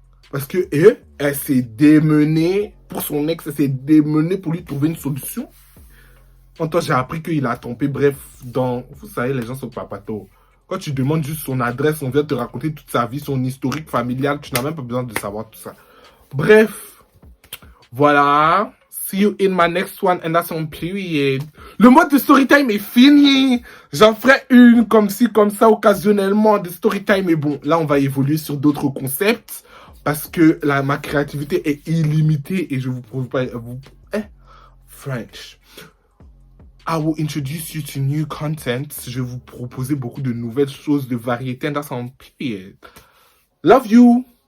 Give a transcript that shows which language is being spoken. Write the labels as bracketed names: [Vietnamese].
[French] Parce que elle s'est démenée pour son ex, elle s'est démenée pour lui trouver une solution. En temps, j'ai appris qu'il a trompé. Bref, vous savez, les gens sont papatos. Quand tu demandes juste son adresse, on vient te raconter toute sa vie, son historique familial. Tu n'as même pas besoin de savoir tout ça. Bref, voilà. [English] See you in my next one, and that's on period. [French] Le mode de storytime est fini. J'en ferai une comme ci, comme ça, occasionnellement, de storytime. Mais bon, là, on va évoluer sur d'autres concepts. Parce que ma créativité est illimitée et je vous prouve pas... [English] French. I will introduce you to new content. [French] Je vais vous proposer beaucoup de nouvelles choses, de variétés, [English] and that's on period. Love you.